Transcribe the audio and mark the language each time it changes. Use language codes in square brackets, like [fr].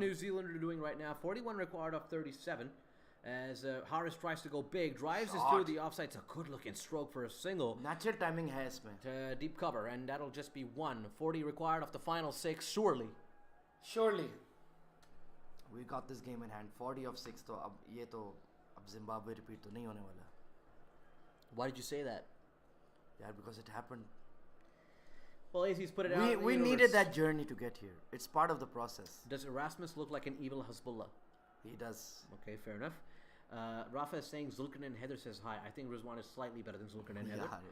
[en] New Zealand are doing right now. 41 required off 37. As Haris tries to go big, drives this through the offside. It's a good-looking stroke for a single. [hi] Natural timing है इसमें. [en] To deep cover, and that'll just be 1. 40 required off the final 6, surely. Surely. We got this game in hand. [hi] 40 of 6 तो अब Zimbabwe repeat तो नहीं होने वाला. [en] Why did you say that? Yeah, because it happened. Well, AZ's put it out. in the We universe. needed that journey to get here. It's part of the process. Does Erasmus look like an evil Hezbollah? He does. Okay, fair enough. Rafa is saying Zulkarnain Heather says hi. I think Rizwan is slightly better than Zulkarnain Heather.